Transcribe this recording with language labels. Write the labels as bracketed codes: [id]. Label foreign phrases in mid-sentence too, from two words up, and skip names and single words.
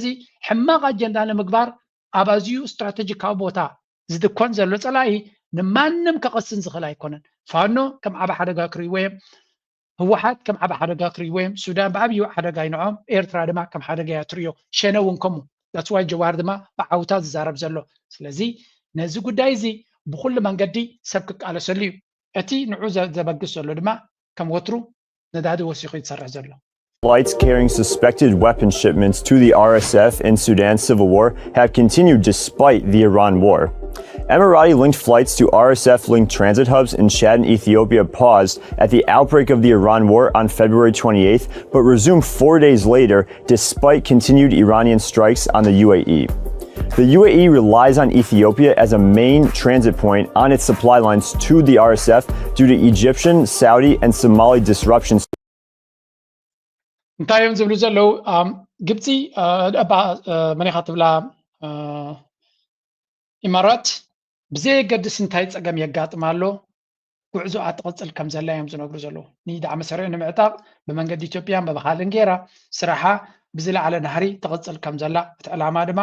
[ti] ሕማቕ ኣጀንዳ ንምግባር ኣብ ኣዝዩ ስትራቴጂካዊ ቦታ ዝድኮን ዘሎ ፀላኢ ንማንም ከቐስን ዝኽእል ኣይኮነን ፋኖ ከም ዓበ ሓደጋ ክርእይዎ እዮም ህወሓት ከም ዓበ ሓደጋ ክርእይዎ እዮም ሱዳን ብዓብዪ ሓደጋ ይንዖም ኤርትራ ድማ ከም ሓደጋ እያ ትርእዮ ሸነ እውን ከምኡ [en] that's why [ti] ጀዋር ድማ ብዓውታ ዝዛረብ ዘሎ ስለዚ ነዚ ጉዳይ እዚ ብኩሉ መንገዲ ሰብ ክቃለሰሉ እዩ እቲ ንዑ ዘበግስ ዘሎ ድማ ከም ወትሩ ነዳዲ ወሲኹ ይሰርሕ ዘሎ [en] Flights carrying suspected weapon shipments to the RSF in Sudan's civil war have continued despite the Iran war. Emirati-linked flights to RSF-linked transit hubs in Chad and Ethiopia paused at the outbreak of the Iran war on February 28th, but resumed 4 days later despite continued Iranian strikes on the UAE. The UAE relies on Ethiopia as a main transit point on its supply lines to the RSF due to Egyptian, Saudi, and Somali disruptions. [ti] እንታዮም ዝብሉ ዘለው ግብፂ መን ኢኻ ትብላ ኢማራት ብዘየገድስ እንታይ ፀገም የጋጥም ኣሎ ጉዕዞኣ ትቕፅል ከም ዘላ እዮም ዝነግሩ ዘለው ንዳዕመ ሰሪዕ ንምዕጣቕ ብመንገዲ ኢትዮጵያን ብባኻልን ጌራ ስራሓ ብዝለዓለ ናህሪ ትቕፅል ከም ዘላ እቲ ዕላማ ድማ